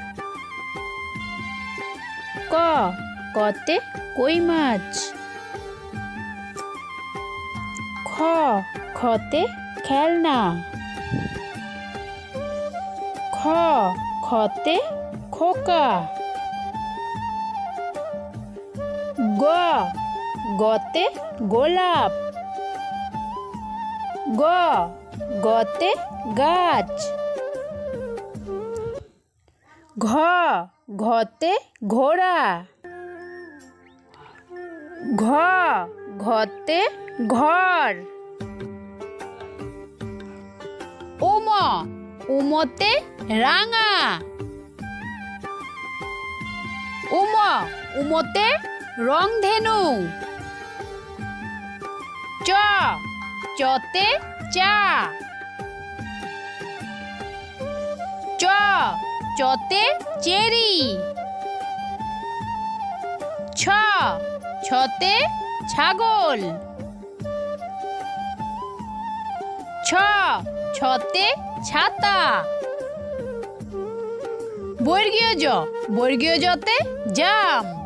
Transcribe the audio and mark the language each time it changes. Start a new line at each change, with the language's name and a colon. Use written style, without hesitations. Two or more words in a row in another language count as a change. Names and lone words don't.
Bangla: ক, কতে কই মাছ। খ, খতে খেলনা। খ, খতে খোকা। গ, গতে গোলাপ। গ, গতে গাছ। ঘ, ঘতে ঘোড়া। ঘ, ঘতে ঘর। উম, উমতে রাঙা। উম, উমতে রংধেনু। চ, চতে চা। চ, চতে চেরি। ছ, ছতে ছাগল। ছ, ছতে ছাতা। বর্গীয় জ, বর্গীয় জতে জাম।